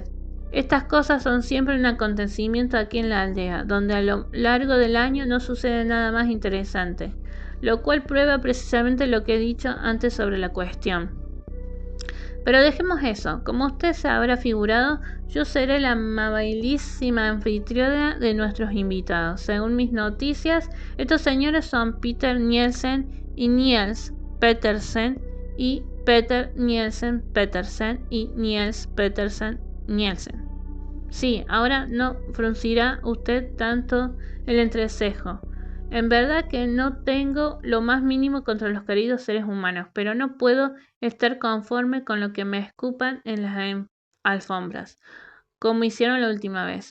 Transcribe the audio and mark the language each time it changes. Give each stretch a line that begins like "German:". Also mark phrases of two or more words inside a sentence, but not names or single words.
Spanish: Estas cosas son siempre un acontecimiento aquí en la aldea, donde a lo largo del año no sucede nada más interesante, lo cual prueba precisamente lo que he dicho antes sobre la cuestión. Pero dejemos eso. Como usted se habrá figurado, yo seré la amabilísima anfitriona de nuestros invitados. Según mis noticias, estos señores son Peter Nielsen y Niels Petersen y Peter Nielsen Petersen y Niels Petersen Nielsen. Sí, ahora no fruncirá usted tanto el entrecejo. En verdad que no tengo lo más mínimo contra los queridos seres humanos, pero no puedo estar conforme con lo que me escupan en las alfombras, como hicieron la última vez.